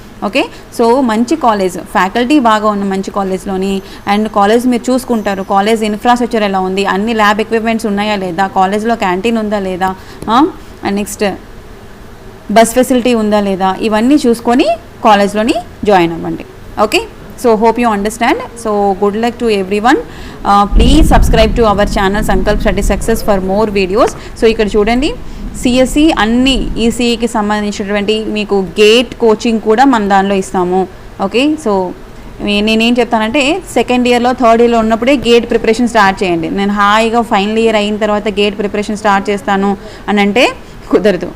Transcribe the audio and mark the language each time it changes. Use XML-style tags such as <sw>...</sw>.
<te>Okay, so మంచి college, faculty బాగా ఉన్న మంచి కాలేజ్లోని, అండ్ కాలేజ్ మీరు చూసుకుంటారు, కాలేజ్ ఇన్ఫ్రాస్ట్రక్చర్ ఎలా ఉంది, అన్ని ల్యాబ్ ఎక్విప్మెంట్స్ ఉన్నాయా లేదా, కాలేజ్లో క్యాంటీన్ ఉందా లేదా, అండ్ నెక్స్ట్ బస్ ఫెసిలిటీ ఉందా లేదా, ఇవన్నీ చూసుకొని కాలేజ్లోని జాయిన్ అవ్వండి.</te> <en>Okay, so hope you understand. So good luck to everyone. Please subscribe to our channel Sankalp Study Success for more videos.</en> <te>So ఇక్కడ చూడండి, సిఎస్సి అన్ని ఈసీఈకి సంబంధించినటువంటి మీకు గేట్ కోచింగ్ కూడా మన దానిలో ఇస్తాము. ఓకే, సో నేనేం చెప్తానంటే సెకండ్ ఇయర్లో థర్డ్ ఇయర్లో ఉన్నప్పుడే గేట్ ప్రిపరేషన్ స్టార్ట్ చేయండి. నేను హాయిగా ఫైనల్ ఇయర్ అయిన తర్వాత గేట్ ప్రిపరేషన్ స్టార్ట్ చేస్తాను అని అంటే కుదరదు.</te>